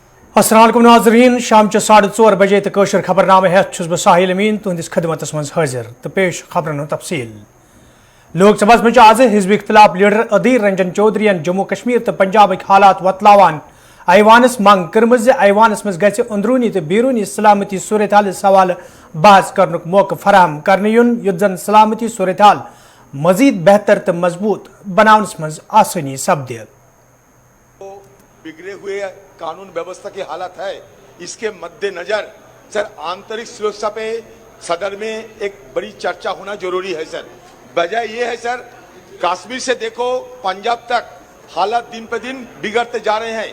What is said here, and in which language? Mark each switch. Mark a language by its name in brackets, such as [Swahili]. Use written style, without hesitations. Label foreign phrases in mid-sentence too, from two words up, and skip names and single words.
[Arabic] السلام عليكم [Kashmiri] नाज़रीन, शाम 4:30 बजे तो कौशर खबरनामे है बह साहिल अमीन तुंदिस खदमतस मज हाजिर तो पेश खबरन तफसील। लोकसभा मज आज हिज़्ब इख्तिलाफ लीडर अदीर रंजन चौधरीन जम्मू कश्मीर तो पंजाब हालात वतलावान ऐवानस मंग कर्म ऐवानस मज गि अंदरूनी तो बैरूनी सलामती सूरत हाल सवाल बहस कर मौका फराहम कर युद्ध जन सलामती सूरत हाल मजीद बेहतर तो मजबूत बनावनस मज आसानी सपदे। [Hindi] बिगड़े हुए कानून व्यवस्था की हालत है, इसके मद्देनजर सर आंतरिक सुरक्षा पे सदन में एक बड़ी चर्चा होना जरूरी है। सर वजह यह है सर, कश्मीर से देखो पंजाब तक हालात दिन पे दिन बिगड़ते जा रहे हैं।